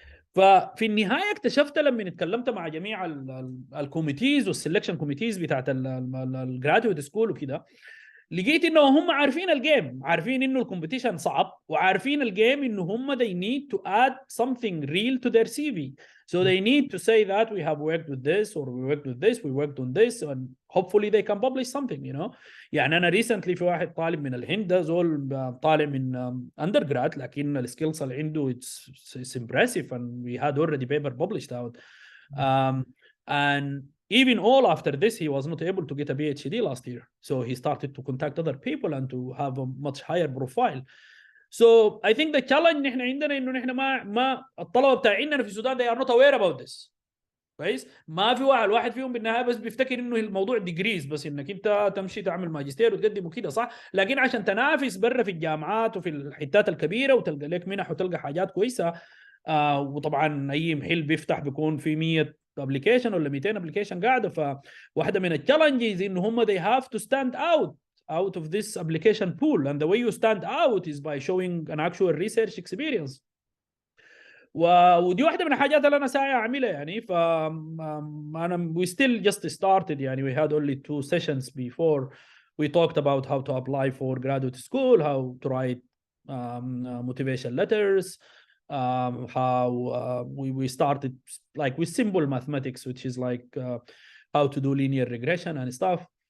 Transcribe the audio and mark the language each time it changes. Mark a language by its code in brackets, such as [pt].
[ar] ففي النهايه اكتشفت لما اتكلمت مع جميع الكوميتيز والسلكشن كوميتيز بتاعت الجراديويت سكول وكده، لقيت انه هم عارفين الجيم، عارفين انه الكومبيتيشن صعب، وعارفين الجيم انه هم [en] they need to add something real to their CV. So they need to say that we have worked with this or we worked with this, we worked on this and hopefully they can publish something, you know. [ar] يعني انا recently في واحد طالب من الهند ده زول طالع من undergrad لكن السكيلز اللي عنده [en] it's impressive and we had already paper published out. And even all after this, he was not able to get a PhD last year. So he started to contact other people and to have a much higher profile. So I think the challenge [ar] نحن عندنا إنه نحن ما الطلبة بتاعيننا في السودان [en] they are not aware about this. [ar] كويس؟ ما في واحد فيهم بالنهاية بس بيفتكر إنه الموضوع ديجريز، بس إنك أنت تمشي تعمل ماجستير وتقدم وكده صح، لكن عشان تنافس برا في الجامعات وفي الحتات الكبيرة وتلقى لك منح وتلقى حاجات كويسة. وطبعا أي محل بيفتح بيكون في 100 ابلكيشن ولا 200 ابلكيشن قاعده. فواحده من التشالنجز انه هم [en] they have to stand out of this application pool and the way you stand out is by showing an actual research experience. [ar] ودي واحده من الحاجات اللي انا ساعي اعملها يعني. [en] انا we still just started [ar] يعني [en] we had only 2 sessions before we talked about how to apply for graduate school, how to write motivation letters, how we started like with simple mathematics which is like how to do linear regression and stuff.